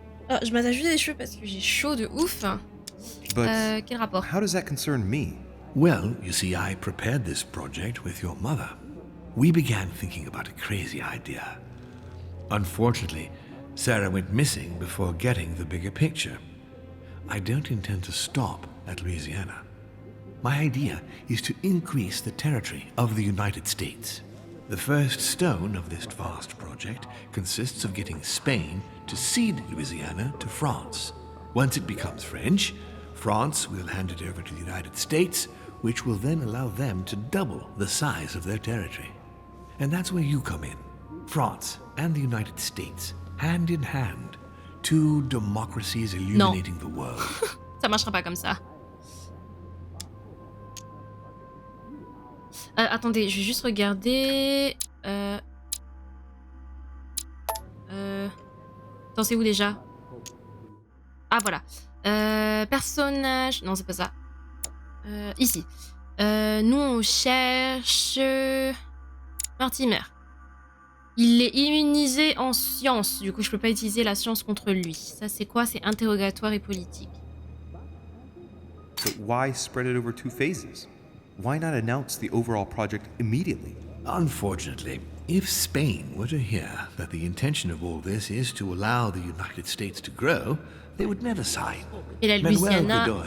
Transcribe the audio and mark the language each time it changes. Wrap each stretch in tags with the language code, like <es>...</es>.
<fr>Oh, je m'attache juste les cheveux parce que j'ai chaud de ouf.</fr> <en>But</en> <fr>Quel rapport?</fr> <en>how does that concern me? Well, you see, I prepared this project with your mother. We began thinking about a crazy idea. Unfortunately, Sarah went missing before getting the bigger picture. I don't intend to stop at Louisiana. My idea is to increase the territory of the United States. The first stone of this vast project consists of getting Spain to cede Louisiana to France. Once it becomes French, France will hand it over to the United States, which will then allow them to double the size of their territory. And that's where you come in. France and the United States, hand in hand, two democracies illuminating the world.</en> <fr>Ça marchera pas comme ça. Attendez, je vais juste regarder. Attends, c'est où déjà? Ah, voilà. Personnage. Non, c'est pas ça. Ici. Nous, on cherche. Mortimer. Il est immunisé en science. Du coup, je peux pas utiliser la science contre lui. Ça, c'est quoi? C'est interrogatoire et politique.</fr> <en>But why spread it over 2 phases? Why not announce the overall project immediately? Unfortunately, if Spain were to hear that the intention of all this is to allow the United States to grow, they would never sign.</en> <fr>Et la Louisiana,</fr>